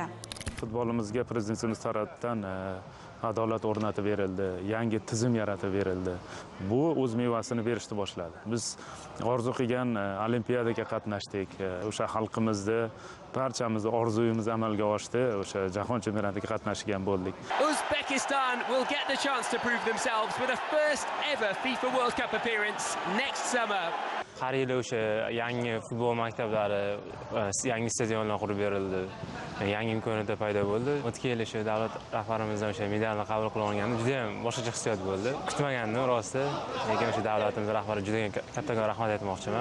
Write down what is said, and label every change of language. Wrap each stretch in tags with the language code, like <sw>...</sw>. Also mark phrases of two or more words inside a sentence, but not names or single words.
<uz>Futbolimizga prezidentimiz tomonidan adolat o'rnatib berildi, yangi tizim yaratib berildi. Bu o'z mevasini berishni boshladi. Biz orzu qilgan olimpiadaga qatnashdik. O'sha xalqimizda barchamizni orzuyimiz amalga oshdi. O'sha jahon chempionatiga qatnashgan bo'ldik.</uz> <en>Uzbekistan will get the chance to prove themselves with a first ever FIFA World Cup appearance next summer.</en> <uz>Har yili o'sha yangi futbol maktablari, yangi stadionlar qurib berildi. Yangi imkoniyatlar paydo bo'ldi. O'tgan yil o'sha davlat rahbarimizdan o'sha medalni qabul qilib olganda juda ham boshqacha hissiyot bo'ldi. Kutmagandim rosti. Lekin o'sha davlatimiz rahbari juda ham kattakon rahmat aytmoqchiman.</uz>